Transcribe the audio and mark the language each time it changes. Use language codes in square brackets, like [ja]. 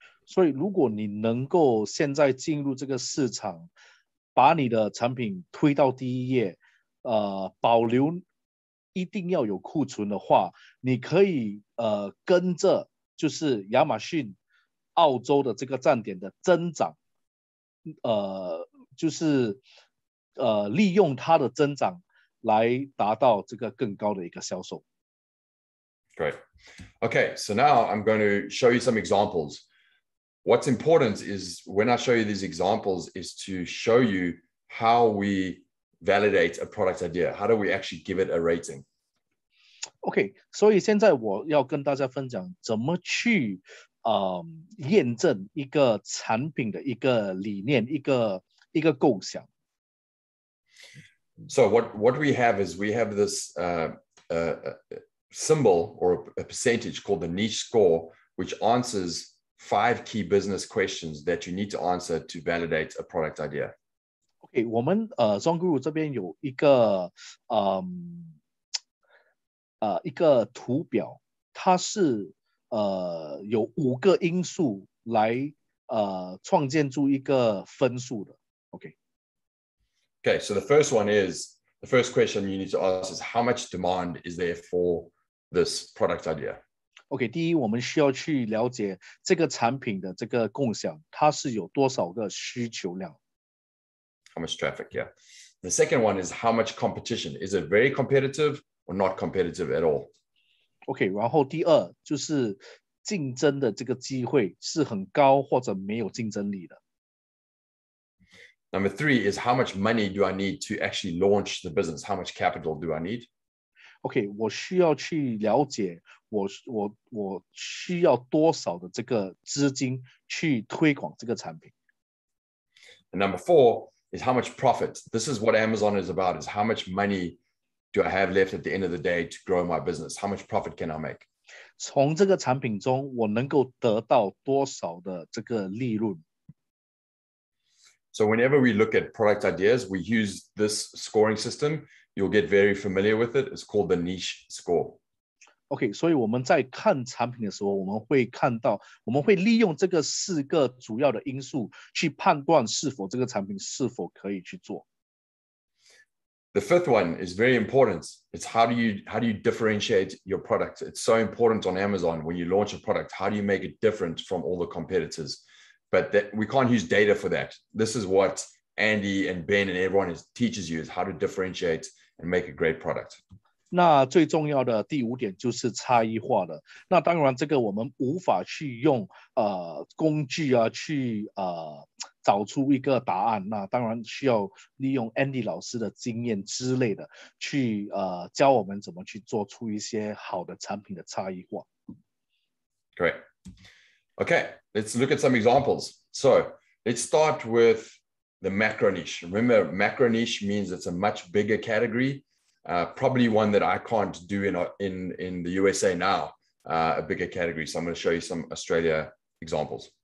[zh] 所以如果你能够现在进入这个市场，把你的产品推到第一页，保留一定要有库存的话，你可以跟着就是亚马逊澳洲的这个站点的增长，就是利用它的增长来达到这个更高的一个销售。 [en] Great. Okay, so now I'm going to show you some examples. What's important is when I show you these examples is to show you how we validate a product idea. How do we actually give it a rating? [zh] OK， 所以现在我要跟大家分享怎么去验证一个产品的一个理念，一个构想。 [en] So what we have is we have this symbol or a percentage called the niche score, which answers 5 key business questions that you need to answer to validate a product idea. [zh] OK， 我们Zonguru 这边有一个图表，它是有5个因素来创建出一个分数的。OK， [en] Okay, so the first one is the first question you need to ask is how much demand is there for this product idea? [zh] OK， 第一，我们需要去了解这个产品的这个共享，它是有多少个需求量。 [en] How much traffic? Yeah. The second one is how much competition? Is it very competitive or not competitive at all? [zh] OK， 然后第二就是竞争的这个机会是很高或者没有竞争力的。 [en] Number three is how much money do I need to actually launch the business? How much capital do I need? [zh] OK， 我需要去了解我需要多少的这个资金去推广这个产品。 [en] And number four is how much profit. This is what Amazon is about, is how much money do I have left at the end of the day to grow my business? How much profit can I make? [zh] 从这个产品中，我能够得到多少的这个利润？ [en] So whenever we look at product ideas, we use this scoring system. You'll get very familiar with it. It's called the niche score. [zh] OK， 所以我们在看产品的时候，我们会利用这个4个主要的因素去判断是否这个产品是否可以去做。 [en] The fifth one is very important. It's how do you differentiate your product? It's so important on Amazon when you launch a product. How do you make it different from all the competitors? But we can't use data for that. This is what Andy and Ben and everyone teaches you, is how to differentiate and make a great product. [zh] 那最重要的第5点就是差异化的。那当然，这个我们无法去用工具啊去找出一个答案。那当然需要利用 Andy 老师的经验之类的去教我们怎么去做出一些好的产品的差异化。 [en] Great. Okay, let's look at some examples. So let's start with the macro niche. Remember, macro niche means it's a much bigger category. Probably one that I can't do in the USA now, a bigger category. So I'm going to show you some Australia examples.